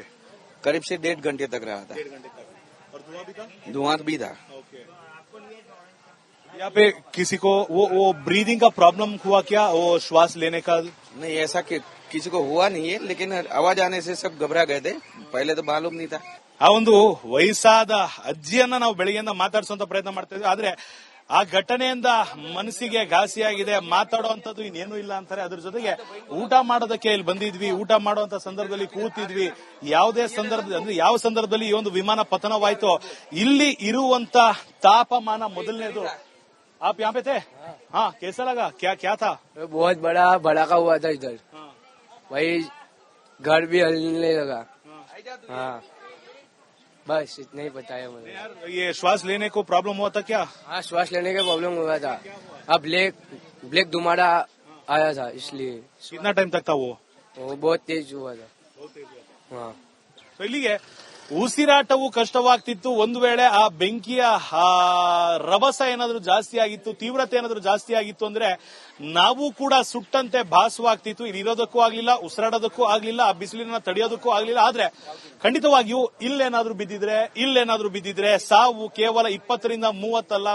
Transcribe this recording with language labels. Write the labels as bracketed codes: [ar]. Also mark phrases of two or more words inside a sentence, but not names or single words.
[hi] करीब से 1.5 घंटे तक रहा था. 1.5 घंटे तक. और धुआं भी था? धुआं भी था. यहाँ पे किसी को वो ब्रीदिंग का प्रॉब्लम हुआ क्या, वो श्वास लेने का? नहीं, ऐसा किसी को हुआ नहीं है, लेकिन आवाज आने से सब घबरा गए थे. पहले तो मालूम नहीं था. [kn] ಆ ಒಂದು ವಯಸ್ಸಾದ ಅಜ್ಜಿಯನ್ನ ನಾವು ಬೆಳಗ್ಗೆಯಿಂದ ಮಾತಾಡಿಸುವಂತ ಪ್ರಯತ್ನ ಮಾಡ್ತಾ ಇದ್ವಿ. ಆದ್ರೆ ಆ ಘಟನೆಯಿಂದ ಮನಸ್ಸಿಗೆ ಘಾಸಿಯಾಗಿದೆ. ಮಾತಾಡುವಂತದ್ದು ಇನ್ನೇನು ಇಲ್ಲ ಅಂತಾರೆ. ಅದ್ರ ಜೊತೆಗೆ ಊಟ ಮಾಡೋದಕ್ಕೆ ಇಲ್ಲಿ ಬಂದಿದ್ವಿ, ಊಟ ಮಾಡುವಂತ ಸಂದರ್ಭದಲ್ಲಿ ಕೂತಿದ್ವಿ. ಯಾವುದೇ ಸಂದರ್ಭದಲ್ಲಿ ಅಂದ್ರೆ ಯಾವ ಸಂದರ್ಭದಲ್ಲಿ ಈ ಒಂದು ವಿಮಾನ ಪತನವಾಯ್ತೋ ಇಲ್ಲಿ ಇರುವಂತ ತಾಪಮಾನ ಮೊದಲನೇದು. [hi] आप यहाँ पे थे? हाँ, कैसा लगा? क्या था? बहुत बड़ा भड़ाका हुआ था इधर. वही घर भी हिलने लगा. हाँ, बस इतना ही पता है मुझे. यार, ये श्वास लेने को प्रॉब्लम हुआ था क्या? हाँ, श्वास लेने का प्रॉब्लम हुआ था. अब ब्लैक धुमाड़ा आया था, इसलिए. कितना टाइम तक था वो? बहुत तेज हुआ था. हाँ. [kn] तो ಇಲ್ಲಿಗೆ ಉಸಿರಾಟವು ಕಷ್ಟವಾಗ್ತಿತ್ತು. ಒಂದು ವೇಳೆ ಆ ಬೆಂಕಿಯ ರಭಸ ಏನಾದ್ರೂ ಜಾಸ್ತಿ ಆಗಿತ್ತು, ತೀವ್ರತೆ ಏನಾದ್ರೂ ಜಾಸ್ತಿ ಆಗಿತ್ತು ಅಂದ್ರೆ ನಾವು ಕೂಡ ಸುಟ್ಟಂತೆ ಭಾಸವಾಗ್ತಿತ್ತು. ಇಲ್ಲಿ ಇರೋದಕ್ಕೂ ಆಗ್ಲಿಲ್ಲ, ಉಸಿರಾಡೋದಕ್ಕೂ ಆಗ್ಲಿಲ್ಲ, ಆ ಬಿಸಿಲಿನ ತಡೆಯೋದಕ್ಕೂ ಆಗ್ಲಿಲ್ಲ. ಆದ್ರೆ ಖಂಡಿತವಾಗಿಯೂ ಇಲ್ಲೇನಾದ್ರೂ ಬಿದ್ದಿದ್ರೆ ಸಾವು ಕೇವಲ 20ರಿಂದ 30 ಅಲ್ಲ.